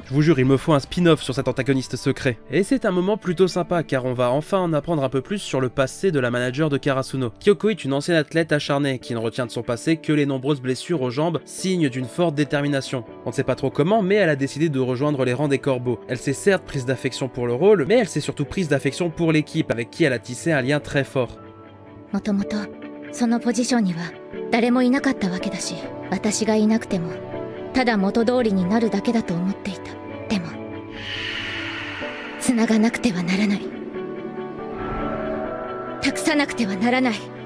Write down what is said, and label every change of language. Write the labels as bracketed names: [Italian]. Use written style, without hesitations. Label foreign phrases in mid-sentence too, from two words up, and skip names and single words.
[French] Je vous jure, il me faut un spin-off sur cet antagoniste secret. Et c'est un moment plutôt sympa, car on va enfin en apprendre un peu plus sur le passé de la manager de Karasuno. Kyoko est une ancienne athlète acharnée qui ne retient de son passé que les nombreuses blessures aux jambes, signe d'une forte détermination. On ne sait pas trop comment, mais elle a décidé de rejoindre les rangs des Corbeaux. Elle s'est certes prise d'affection pour le rôle, mais elle s'est surtout prise d'affection pour l'équipe, avec qui elle a tissé un lien très fort. [Japanese] もともとそのポジションには誰もいなかったわけだし、私がいなくてもただ元通りになるだけだと思っていた。でも繋がなくてはならない、託さなくてはならない。